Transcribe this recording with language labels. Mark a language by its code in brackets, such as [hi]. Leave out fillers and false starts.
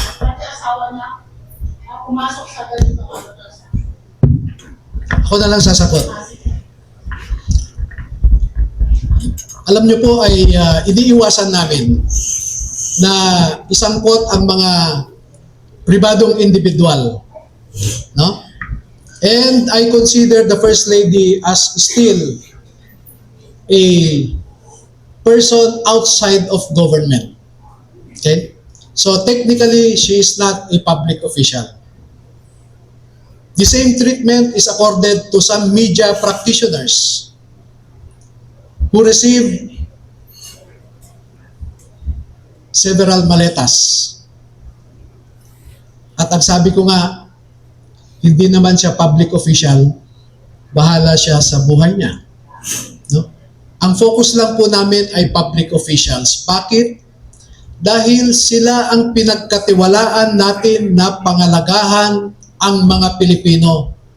[tl] Pati asawa niya pumasok sa ganito kalatasan? Ako na lang sasagot. Alam niyo po ay iniiwasan namin na isangkot ang mga pribadong individual. No? [en] And I consider the First Lady as still a person outside of government. Okay? So technically, she is not a public official. The same treatment is accorded to some media practitioners who receive several maletas. [tl] At ang sabi ko nga, hindi naman siya public official, bahala siya sa buhay niya. No? Ang focus lang po namin ay public officials. Bakit? Dahil sila ang pinagkatiwalaan natin na pangalagahan ang mga Pilipino.